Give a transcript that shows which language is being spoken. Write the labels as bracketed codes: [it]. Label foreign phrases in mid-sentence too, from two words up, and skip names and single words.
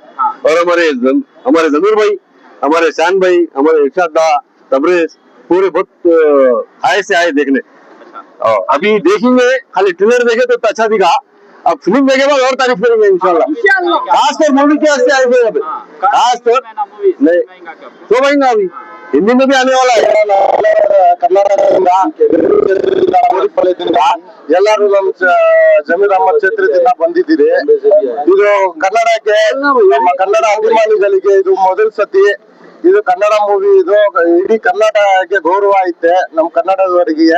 [hi] और हमारे जमीर भाई, हमारे शान भाई, हमारे इरशाद दा, तबरेज पूरे बहुत आए से आए देखने. अभी देखेंगे, खाली ट्रेलर देखे तो अच्छा दिखा, अब फिल्म देखे बाद और तारीफ करेंगे इंशाल्लाह. खासकर मूवी के वास्ते आए थे. अभी खासकर नहीं तो भाईगा, अभी हिंदी में भी आने वाला है. [kn] ಕರ್ನಾಟಕದಿಂದ ಎಲ್ಲರೂ ನಮ್ಮ ಜಮೀರ್ ಅಹಮದ್ ಕ್ಷೇತ್ರದಿಂದ ಬಂದಿದ್ದೀರಿ. ಇದು ಕನ್ನಡಕ್ಕೆ, ನಮ್ಮ ಕನ್ನಡ ಅಭಿಮಾನಿಗಳಿಗೆ ಇದು ಮೊದಲ ಸತಿ. ಇದು ಕನ್ನಡ ಮೂವಿ, ಇದು ಇಡೀ ಕರ್ನಾಟಕಕ್ಕೆ ಗೌರವ ಐತೆ ನಮ್ಮ ಕನ್ನಡದವರಿಗೆ.